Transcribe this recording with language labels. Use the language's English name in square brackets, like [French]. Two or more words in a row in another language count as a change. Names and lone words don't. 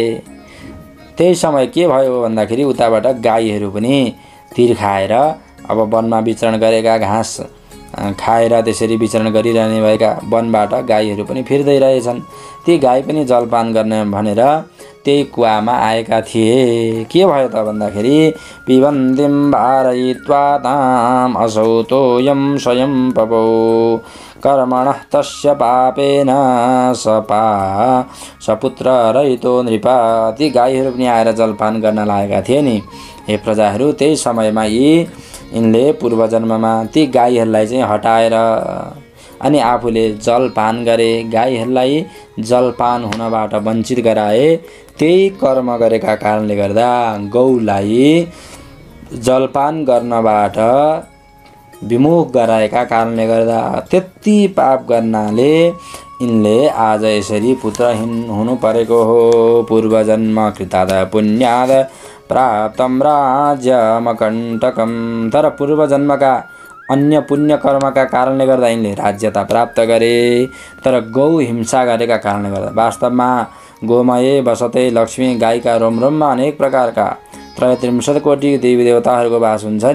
[Nepali] त्यही समय के भयो भन्दाखेरि उताबाट गाईहरू पनि तिर्खाएर अब वनमा विचरण गरेका, घाँस खाएर त्यसरी विचरण गरिरहने भएका वनबाट गाईहरू पनि फिर्दै रहेछन्। ती गाई पनि जलपान गर्ने भनेर त्यही कुवामा आएका थिए। के भयो त भन्दाखेरि [Sanskrit] पिबन्तीम वारयित्वा ताम असौ तोयम स्वयं पपौ कर्मणः तस्य पापेन सपुत्र रहितो नृपा। [Nepali] ती गाईहरू पनि आएर जलपान गर्न लागेका थिए नि। हे प्रजाहरू, त्यही समयमा यिनले पूर्वजन्ममा ती गाईहरूलाई चाहिँ हटाएर अनि आफूले जलपान गरे, गाईहरूलाई जलपान हुनबाट वञ्चित गराए। त्यही कर्म गरेका कारणले गर्दा गौलाई जलपान गर्नबाट विमुख गराएका कारणले गर्दा त्यति पाप गर्नाले यिनले आज यसरी पुत्रहीन हुनु परेको हो। [Sanskrit] पूर्वजन्म कृताद पुण्याद प्राप्तम राज्यमकण्टकम। [Nepali] तर पूर्वजन्मका अन्य पुण्य कर्मका कारणले गर्दा यिनले राज्यता प्राप्त गरे। तर गौ हिंसा गरेका कारणले गर्दा, वास्तवमा [Sanskrit] गोमये बसते लक्ष्मी, [Nepali] गाईका रोमरोममा अनेक प्रकारका 33 कोटी देवी देवताहरूको वास हुन्छ नि।